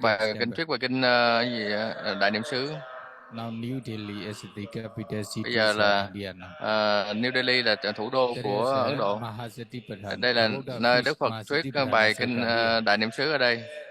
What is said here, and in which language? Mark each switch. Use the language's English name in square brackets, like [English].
[Vietnamese] bài kinh thuyết và kinh gì Đại Niệm xứ. [English] Now New Delhi is the capital city [Vietnamese] Bây giờ là [English] of India now. [Vietnamese] New Delhi là thủ đô của Ấn Độ. Đây là nơi Đức Phật thuyết bài kinh Đại Niệm xứ ở đây.